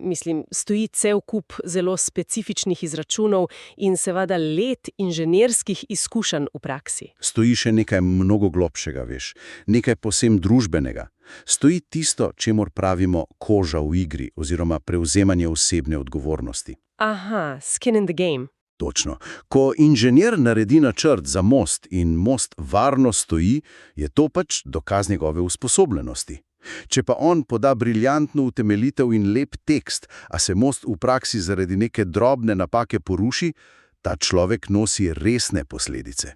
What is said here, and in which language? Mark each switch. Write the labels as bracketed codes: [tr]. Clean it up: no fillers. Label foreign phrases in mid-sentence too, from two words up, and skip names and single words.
[sl] stoji cel kup zelo specifičnih izračunov in seveda let inženirskih izkušenj v praksi. Stoji še nekaj mnogo globšega, veš, nekaj posebno družbenega. Stoji tisto, čemur pravimo koža v igri oziroma prevzemanje osebne odgovornosti. [en] Aha, skin in the game. [sl] Točno. Ko inženir naredi načrt za most in most varno stoji, je to pač dokaz njegove usposobljenosti. Če pa on poda briljantno utemeljitev in lep tekst, a se most v praksi zaradi neke drobne napake poruši, ta človek nosi resne posledice.